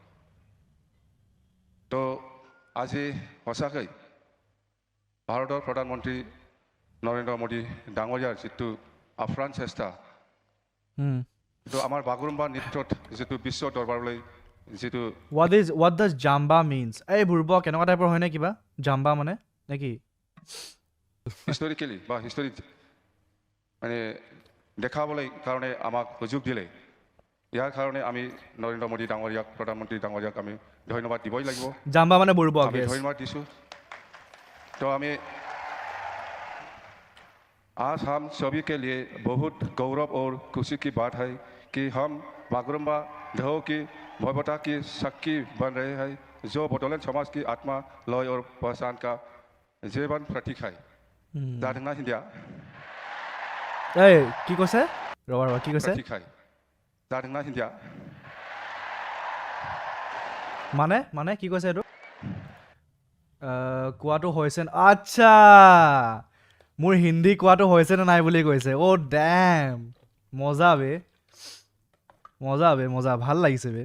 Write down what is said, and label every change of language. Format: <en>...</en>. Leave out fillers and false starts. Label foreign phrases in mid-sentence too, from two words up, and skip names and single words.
<as>তো আজি সঁচাকৈ ভাৰতৰ প্ৰধানমন্ত্ৰী নৰেন্দ্ৰ মোদী ডাঙৰীয়াৰ যিটো আফ্ৰাণ চেষ্টা তো আমাৰ বাগৰুম্বা নৃত্যত যিটো বিশ্ব দৰবাৰলৈ যিটো</as> <en>what does jamba means</en> <as>এই বুৰ্ব কেনেকুৱা টাইপৰ হয় নে কিবা জাম্বা মানে নেকি হিষ্টৰিকেলি বা হিষ্টৰি মানে দেখাবলৈ কাৰণে আমাক সুযোগ দিলে ইয়াৰ কাৰণে আমি নৰেন্দ্ৰ মোদী ডাঙৰীয়াক প্ৰধানমন্ত্ৰী ডাঙৰীয়াক আমি ধন্যবাদ দিবই লাগিব জাম্বা মানে বুৰ্ব আমি ধন্যবাদ দিছোঁ</as> <hi>तो हमें आज हम सभी के लिए बहुत गौरव और खुशी की बात है कि हम बागरुम्बा ढो की भव्यता की साक्षी बन रहे हैं जो बडोलैंड समाज की आत्मा लय और पहचान का जीवन प्रतीक है जादना हिंदिया</hi> <as>এই কি কৈছে ৰবা কি কৈছে</as> <hi>प्रतीक है जादना हिंदिया</hi> <as>মানে কি কৈছে এইটো কোৱাটো হৈছে আচ্ছা মোৰ হিন্দী কোৱাটো হৈছে নে নাই বুলি কৈছে অ' ডেম মজা ভাল লাগিছে বে</as>